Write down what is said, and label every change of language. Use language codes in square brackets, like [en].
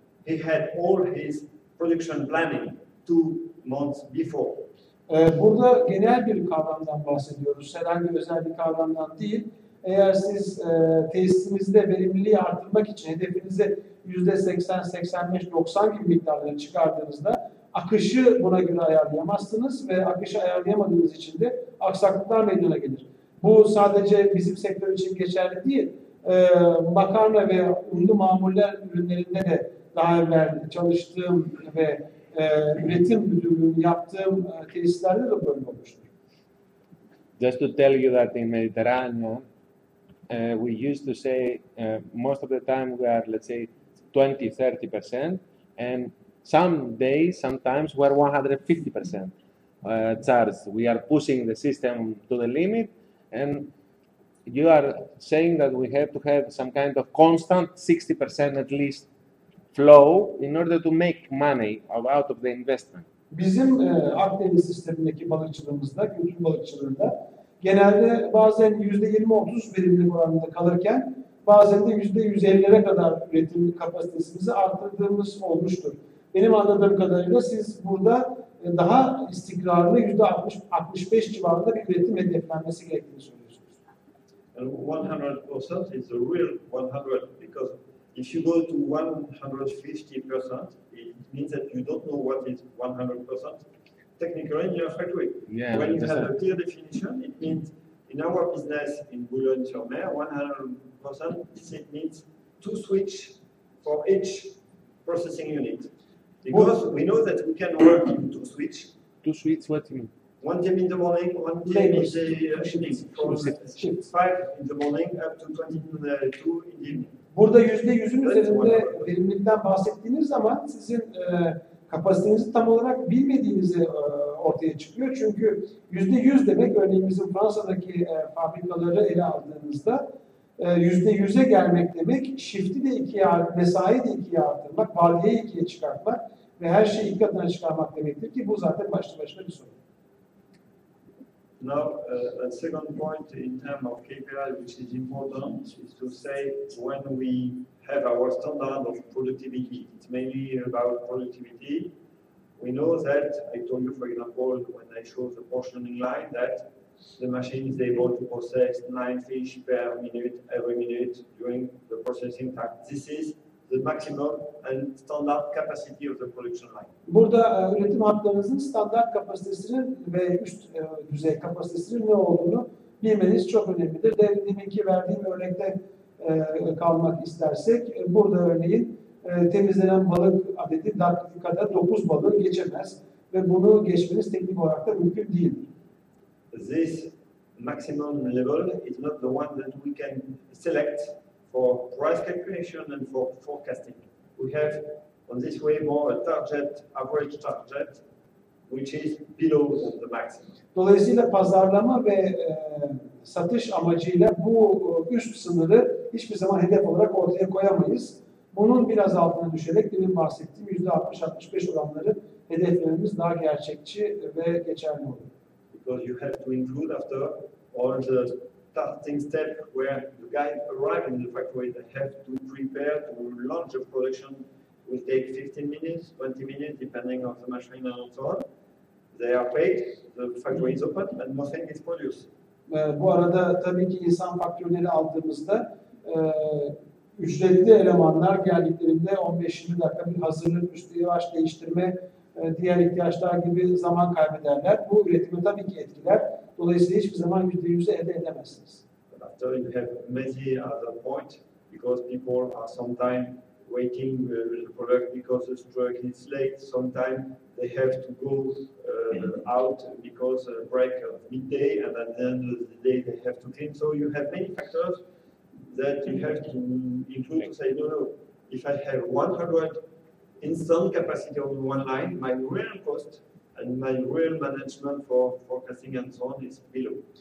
[en] He had all his production planning 2 months before. [tr] Burada genel bir kavramdan bahsediyoruz. Herhangi özel bir kavramdan değil. Eğer siz tesisinizde verimliliği arttırmak için hedefinizi %80, 85, 90 gibi miktarları çıkardığınızda akışı buna göre ayarlayamazsınız ve akışı ayarlayamadığınız için de aksaklıklar meydana gelir. Bu sadece bizim sektör için geçerli değil. Makarna ve unlu mamuller ürünlerinde de daha evvel çalıştığım ve üretim müdürlüğünü yaptığım tesislerde de böyle olmuştur. [en] Just to tell you that in Mediterranean, we used to say most of the time we are, let's say, 20-30%, and some days, sometimes we're 150% charged. We are pushing the system to the limit, and you are saying that we have to have some kind of constant 60% at least flow in order to make money out of the investment. [tr] Bizim Akdeniz sistemindeki balıkçılığımızda, kültür balıkçılığında genelde bazen %20-30 verimlilik oranında kalırken bazen de %150'lere kadar üretim kapasitesimizi arttırdığımız olmuştur. Benim anladığım kadarıyla siz burada daha istikrarlı %60-65 civarında bir üretim hedeflenmesi gerektiğini söylüyorsunuz. [en] 100% is the real 100 because if you go to 150%, it means that you don't know what is 100% technically in your factory. Yeah, when you have a clear definition, it means in our business in Boulogne-sur-Mer, 100% it means 2 switch for each processing unit. Because we know that we can work in 2 switch. 2 switches, what do you mean? 1 team in the morning, 1 team in the evening. From 5 in the morning up to 22 in the evening. [tr] Burada %100'ün üzerinde verimlilikten bahsettiğiniz zaman sizin kapasitenizi tam olarak bilmediğinizi ortaya çıkıyor. Çünkü %100 demek, örneğin bizim Fransa'daki fabrikaları ele aldığınızda %100'e gelmek demek, shift'i de 2'ye, mesai de 2'ye arttırmak, vardiyayı 2'ye çıkartmak ve her şeyi 2 katına çıkarmak demektir ki bu zaten başlı başına bir sorun. [en] Now, a second point in terms of KPI, which is important, is to say when we have our standard of productivity, it's mainly about productivity. We know that, I told you, for example, when I show the portioning line, that the machine is able to process 9 fish per minute, every minute during the processing time. This is the maximum and standard capacity of the production line. [tr] Burada üretim hatlarınızın standart kapasitesinin ve üst düzey kapasitesinin ne olduğunu bilmeniz çok önemlidir. Deminki verdiğim örnekte kalmak istersek, burada örneğin temizlenen balık adedi dakikada 9 balığı geçemez ve bunu geçmeniz teknik olarak da mümkün değildir. [en] This maximum level is not the one that we can select for price calculation and for forecasting. We have on this way more a target, average target, which is below the maximum. [tr] Dolayısıyla pazarlama ve satış amacıyla bu üst sınırı hiçbir zaman hedef olarak ortaya koyamayız. Bunun biraz altına düşerek benim bahsettiğim %60-65 oranları hedeflememiz daha gerçekçi ve geçerli olur. [en] Because you have to include after all the starting step where the guys arrive in the factory, they have to prepare to launch the production. Will take 15 minutes, 20 minutes, depending on the machine and so on. They are paid, the factory is open, and nothing is produced. [tr] Bu arada tabii ki insan faktörleri aldığımızda ücretli elemanlar geldiklerinde 15-20 dakika bir hazırlık, üstü yavaş değiştirme, diğer ihtiyaçlar gibi zaman kaybederler. Bu üretimi tabii ki etkiler. Dolayısıyla hiçbir zaman %100'ü elde edemezsiniz. [en] After you have many other points, because people are sometimes waiting the product because the truck is late. Sometimes they have to go out because break of midday, and at the end of the day they have to clean. So you have many factors that you have to include to say, no, if I have 100 instant capacity on one line, my real cost and my real management for forecasting and so on is below.